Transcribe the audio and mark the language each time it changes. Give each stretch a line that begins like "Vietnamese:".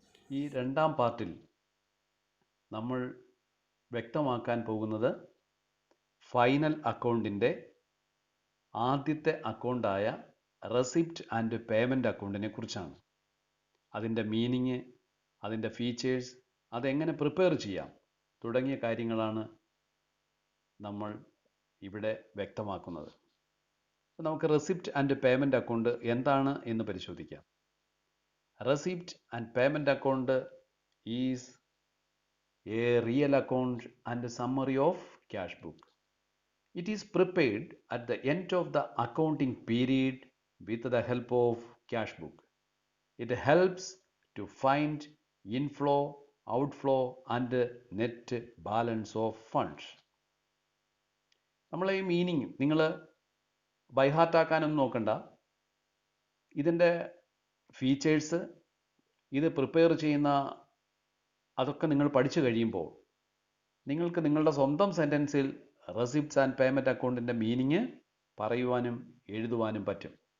Malayalam: ഈ രണ്ടാം പാർട്ടിൽ നമ്മൾ വ്യക്തമാക്കാൻ പോകുന്നത് ഫൈനൽ അക്കൗണ്ടിൻ്റെ ആദ്യത്തെ അക്കൗണ്ടായ റെസിപ്റ്റ് ആൻഡ് പേയ്മെൻറ്റ് അക്കൗണ്ടിനെ കുറിച്ചാണ്. അതിൻ്റെ മീനിങ്, അതിൻ്റെ ഫീച്ചേഴ്സ്, അതെങ്ങനെ പ്രിപ്പയർ ചെയ്യാം തുടങ്ങിയ കാര്യങ്ങളാണ് നമ്മൾ ഇവിടെ വ്യക്തമാക്കുന്നത്. നമുക്ക് റെസിപ്റ്റ് ആൻഡ് പേയ്മെൻറ്റ് അക്കൗണ്ട് എന്താണ് എന്ന് പരിശോധിക്കാം.
English: Receipt and payment account is a real account and summary of cash book. It is prepared at the end of the accounting period with the help of cash book. It helps to find inflow, outflow and net balance of funds.
Malayalam: നമ്മൾ ഈ meaning നിങ്ങൾ ബൈഹാർട്ടാക്കാനൊന്നും നോക്കണ്ട. ഇതിൻ്റെ features, ഇത് prepare ചെയ്യുന്ന അതൊക്കെ നിങ്ങൾ പഠിച്ചു കഴിയുമ്പോൾ നിങ്ങൾക്ക് നിങ്ങളുടെ സ്വന്തം സെൻറ്റൻസിൽ റെസിപ്റ്റ്സ് ആൻഡ് പേയ്മെൻറ്റ് അക്കൗണ്ടിൻ്റെ മീനിങ് പറയുവാനും എഴുതുവാനും പറ്റും.